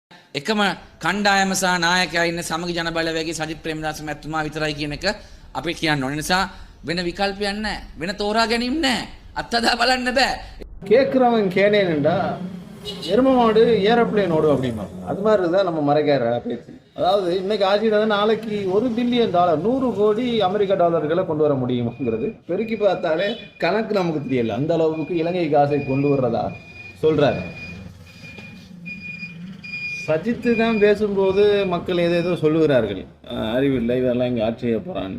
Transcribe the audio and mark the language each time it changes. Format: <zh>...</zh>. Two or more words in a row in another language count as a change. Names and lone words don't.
<si>එකම කණ්ඩායම සහ නායකයා ඉන්න සමගි ජන බලවේගයේ සජිත් ප්‍රේමදාස මැතිතුමා විතරයි කියන එක අපි කියන්න ඕනේ. නිසා වෙන විකල්පයක් නැහැ. වෙන තෝරා ගැනීම නැහැ. අත්හදා බලන්න බෑ.</si> <ta>கேட்குறவன் கேனேன்டா எரும மாடு ஏரோப்ளேன் ஓடும் அப்படிமா அது மாதிரி தான் நம்ம மறைக்கார பேச்சு. அதாவது இன்னைக்கு ஆட்சியில் நாளைக்கு $1 பில்லியன் 100 கோடி அமெரிக்க டாலர்களை கொண்டு வர முடியுமாங்கிறது பெருக்கி பார்த்தாலே கணக்கு நமக்கு தெரியல. அந்த அளவுக்கு இலங்கை காசை கொண்டு வர்றதா சொல்றாரு. சஜித்து தான் பேசும்போது மக்கள் ஏதேதோ சொல்லுகிறார்கள், அறிவில்லை இதெல்லாம் இங்கே ஆட்சி செய்ய போகிறான்னு.</ta>